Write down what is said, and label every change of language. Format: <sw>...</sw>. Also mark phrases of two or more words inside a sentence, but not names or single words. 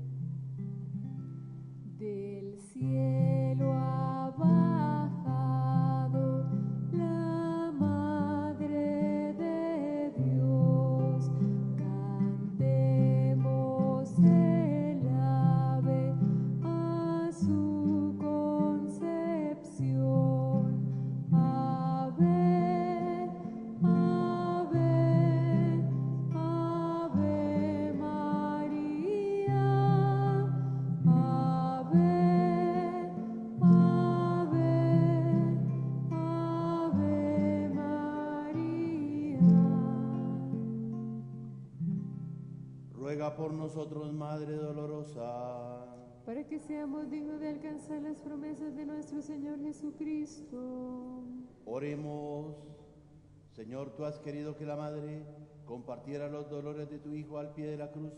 <es>Del cielo ha bajado la Madre de Dios. Cantemos el ave a su concepción. Ave, ave, ave María. Ave, ave, ave María. Ruega por nosotros, Madre dolorosa, para que seamos dignos de alcanzar las promesas de nuestro Señor Jesucristo. oremos. Señor, tú has querido que la Madre compartiera los dolores de tu Hijo al pie de la cruz.</es>